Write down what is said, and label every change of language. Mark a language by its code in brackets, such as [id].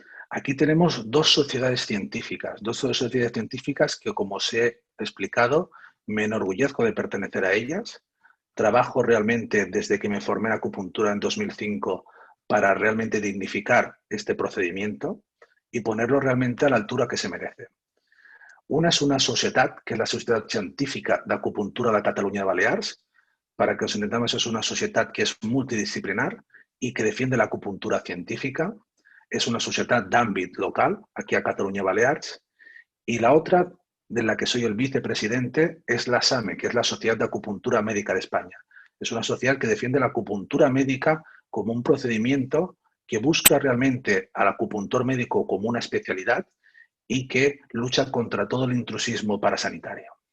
[es] Aquí tenemos dos sociedades científicas que, como os he explicado, me enorgullezco de pertenecer a ellas. Trabajo realmente desde que me formé en acupuntura en 2005 para realmente dignificar este procedimiento y ponerlo realmente a la altura que se merece. [ca] Una és una societat, que és la Societat Científica d'Acupuntura de Catalunya de Balears. [es] Para que os entendamos, es una [ca] societat que és multidisciplinar [es] y que defiende la acupuntura científica. [ca] Es una societat d'àmbit local, aquí a Catalunya Balears. [es] Y la otra, de la que soy el vicepresidente, es la SAME, que es la Sociedad de Acupuntura Médica de España. Es una sociedad que defiende la acupuntura médica como un procedimiento que busca realmente al acupuntor médico como una especialidad y que lucha contra todo el intrusismo parasanitario.